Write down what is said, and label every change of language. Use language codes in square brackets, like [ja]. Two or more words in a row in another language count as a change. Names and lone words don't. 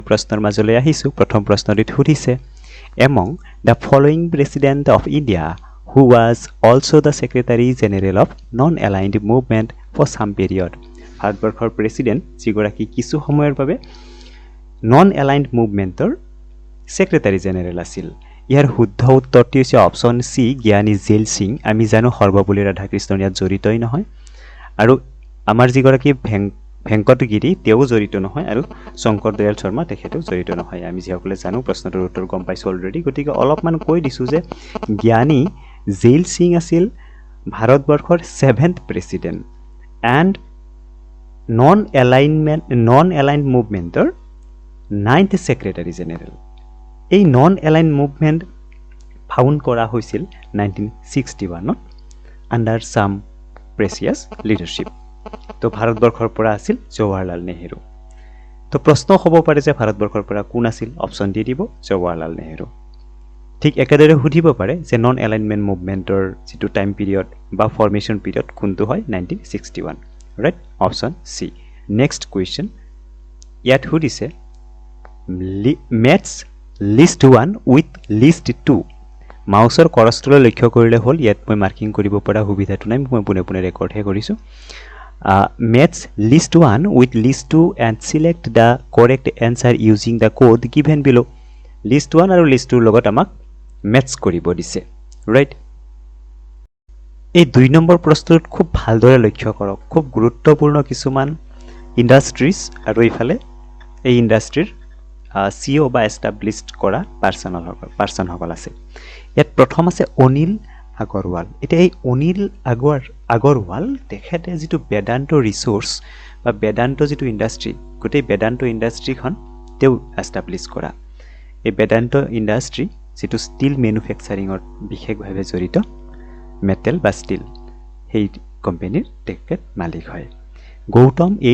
[as] প্ৰশ্নৰ মাজলৈ আহিছোঁ প্ৰথম প্ৰশ্নটিত সুধিছে [en] among the following president of India who was also the secretary general of non-aligned movement for some period [as] ভাৰতবৰ্ষৰ প্ৰেসিডেন্ট যিগৰাকী কিছু সময়ৰ বাবে [en] non-aligned movement's secretary general [as] আছিল ইয়াৰ শুদ্ধ উত্তৰটি হৈছে [en] option C [as] জ্ঞানী জেল সিং আমি জানো সৰ্বপল্লী ৰাধাকৃষ্ণন ইয়াত জড়িতই নহয় আৰু আমাৰ যিগৰাকী ভেংকটগিৰি তেও জড়িত নহয় আৰু শংকৰ দয়াল শৰ্মা তেখেতেও জড়িত নহয় আমি যিসকলে জানো প্ৰশ্নটোৰ উত্তৰ গম পাইছো অলৰেডি গতিকে অলপমান কৈ দিছো যে জ্ঞানী জেল সিং আছিল ভাৰতবৰ্ষৰ [en] 7th president and non-aligned movement's 9th secretary general [as] এই [en] non-aligned movement found [as] কৰা হৈছিল 1961 ত [en] under some prestigious leadership [as] তো ভাৰতবৰ্ষৰ পৰা আছিল জৱাহৰলাল নেহেৰু তো প্ৰশ্ন হ'ব পাৰে যে ভাৰতবৰ্ষৰ পৰা কোন আছিল অপচন দি দিব জৱাহৰলাল নেহেৰু ঠিক একেদৰে সুধিব পাৰে যে [en] non alignment movement's [as] যেটো [en] time period [as] বা [en] formation period [as] কোনটো হয় 1961 [en] right option C next question [as] ইয়াত সুধিছে [en] match list 1 with list 2 [as] মাউসৰ কৰষ্টলৈ লক্ষ্য কৰিলে হল ইয়াত মই মাৰ্কিং কৰিব পৰা সুবিধাটো নাই মই পুনে পুনে ৰেকৰ্ড হে কৰিছো [en] match list 1 with list 2 and select the correct answer using the code given below list 1 আৰু list 2 [as] লগত আমাক [en] match কৰিব [as] দিছে ৰাইট এই 2 নম্বৰ প্ৰশ্নটোত খুব ভালদৰে লক্ষ্য কৰক খুব গুৰুত্বপূৰ্ণ কিছুমান ইন্ডাষ্ট্ৰিজ আৰু ইফালে এই ইন্ডাষ্ট্ৰিৰ সিও বা এস্টাবলিশড কৰা পাৰ্সন সকল আছে ইয়াত প্ৰথম আছে অনিল আগৰৱাল এটা এই অনিল আগৰৱাল তেখেতে যেটো বেদান্ত ৰিসোৰ্স বা বেদান্ত যেটো ইন্ডাষ্ট্ৰি গোটেই বেদান্ত ইন্ডাষ্ট্ৰিখন তেও এস্টাবলিশ কৰা এই বেদান্ত ইন্ডাষ্ট্ৰি যেটো [en] steel manufacturing [as] বিশেষভাৱে জড়িত মেটেল বা ষ্টিল সেই কোম্পানীৰ তেখেত মালিক হয় গৌতম